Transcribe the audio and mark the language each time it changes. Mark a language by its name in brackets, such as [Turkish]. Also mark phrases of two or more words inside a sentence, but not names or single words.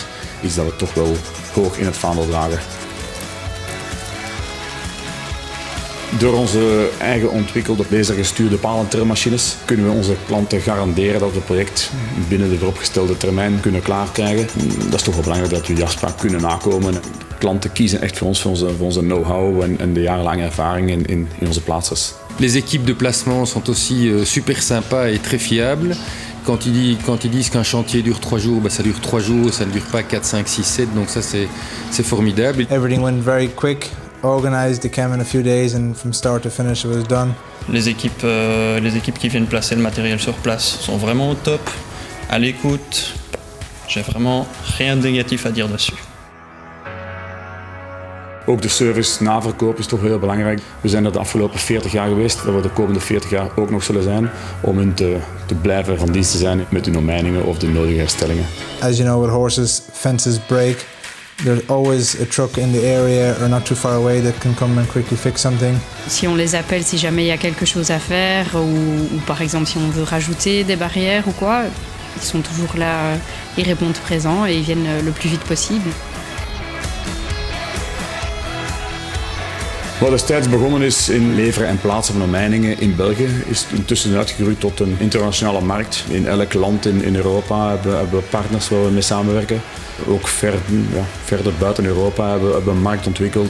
[Dutch] Iets dat we toch wel hoog in het vaandel dragen. Door onze eigen ontwikkelde lasergestuurde palentrilmachines kunnen we onze klanten garanderen dat we het project binnen de vooropgestelde termijn kunnen klaarkrijgen. Dat is toch wel belangrijk dat we die afspraak kunnen nakomen. Klanten kiezen echt voor ons, voor onze know-how en de jarenlange ervaring in onze plaatsers. [French] Les équipes de placement sont aussi super sympas et très fiables. Quand ils disent qu'un chantier dure 3 jours, ça dure 3 jours, ça ne dure pas 4, 5, 6, 7, donc ça c'est formidable. [English] Everything went very quick, organized, it came in a few days and from start to finish it was done. [French] Les équipes qui viennent placer le matériel sur place sont vraiment au top, à l'écoute. J'ai vraiment rien de négatif à dire dessus. [Dutch] Ook de service na verkoop is toch heel belangrijk. We zijn er de afgelopen 40 jaar geweest, dat we de komende 40 jaar ook nog zullen zijn, om hun te blijven van dienst te zijn met hun omheiningen of de nodige herstellingen. [English] As you know, with horses, fences break. There's always a truck in the area or not too far away that can come and quickly fix something. [French] Si on les appelle si jamais il y a quelque chose à faire ou par exemple si on veut rajouter des barrières ou quoi, ils sont toujours là, ils répondent présents et ils viennent le plus vite possible. [Dutch] Wat destijds begonnen is in leveren en plaatsen van omheiningen in België, is intussen uitgegroeid tot een internationale markt. In elk land in Europa hebben we partners waar we mee samenwerken. Ook verder buiten Europa hebben we een markt ontwikkeld.